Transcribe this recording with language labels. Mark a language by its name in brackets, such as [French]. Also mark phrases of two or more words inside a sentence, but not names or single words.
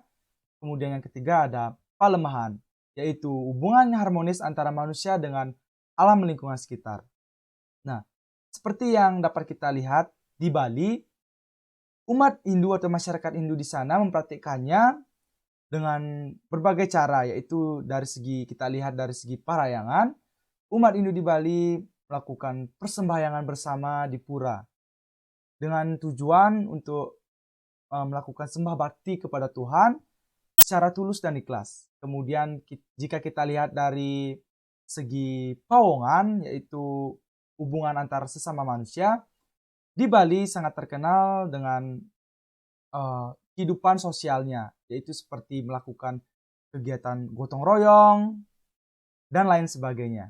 [Indonesian] Kemudian yang ketiga ada palemahan, yaitu hubungan yang harmonis antara manusia dengan alam lingkungan sekitar. Nah, seperti yang dapat kita lihat di Bali, umat Hindu atau masyarakat Hindu di sana mempraktikkannya dengan berbagai cara, yaitu dari segi kita lihat dari segi parayangan, umat Hindu di Bali melakukan persembahyangan bersama di pura dengan tujuan untuk melakukan sembah bakti kepada Tuhan secara tulus dan ikhlas. Kemudian jika kita lihat dari segi pawongan, yaitu hubungan antar sesama manusia, di Bali sangat terkenal dengan kehidupan sosialnya, yaitu seperti melakukan kegiatan gotong royong dan lain sebagainya.